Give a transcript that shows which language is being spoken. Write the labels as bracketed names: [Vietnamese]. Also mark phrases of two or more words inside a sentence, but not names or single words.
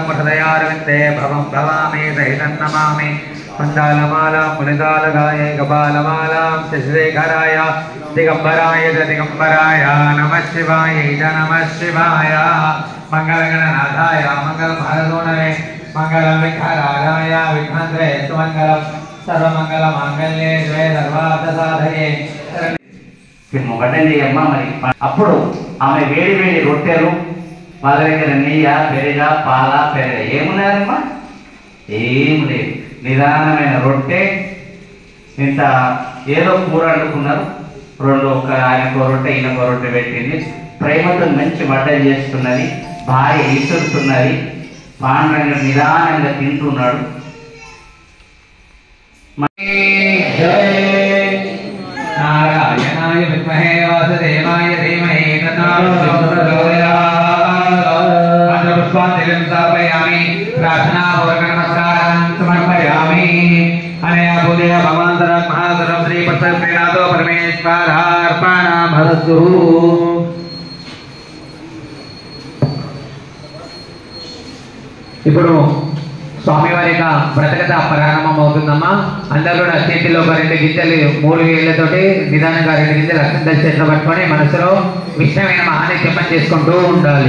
[Sanskrit] हृदयारविन्दे भवं भवामि सहितं नमामि मण्डलमालां मुनिदालगाय कपालमालां शशिशेखराय दिगम्बराय दिगम्बराय नमः शिवाय नमः शिवाय मङ्गलगणनाथाय मङ्गलमानसोनवे मङ्गलविघ्नराजाय विघ्नहन्त्रे सुमङ्गलं सर्वमङ्गलमाङ्गल्ये शिवे सर्वार्थसाधये। [Telugu] ఒకటండి అమ్మ మరి అప్పుడు ఆమె వేడి వేడి రొట్టెలు వాళ్ళ దగ్గర నెయ్య పెరుగ పాల పెరుగ ఏమున్నారమ్మా ఏం లేదు నిదానమైన రొట్టె ఇంత ఏదో కూర వండుకున్నారు రెండు ఆయనకో రొట్టె ఈయనకో రొట్టె పెట్టింది ప్రేమతో మంచి వంట చేస్తున్నది భార్య ఇస్తున్నది పాండ్రంగా నిదానంగా తింటున్నాడు [Sanskrit] नारायणाय विद्महे वासुदेवाय धीमहि तन्नो पुष्पाञ्जलिं समर्पयामि प्रार्थनापूर्वकनमस्कारं समर्पयामि अनया पूजया भगवान्तरं महासुरं श्रीपत्सप्रीणातो परमेश्वरार्पणमस्तु। [Telugu] ఇప్పుడు స్వామివారి యొక్క బ్రతకత ప్రారంభమవుతుందమ్మా. అందరూ కూడా చేతిలో ఒక 2 గింజలు 3 వేళ్లతోటి నిదానంగా 2 గింజలు అక్షంతల చేతిలో పట్టుకొని మనసులో విష్ణువైన మహాన్ని జపం చేసుకుంటూ ఉండాలి.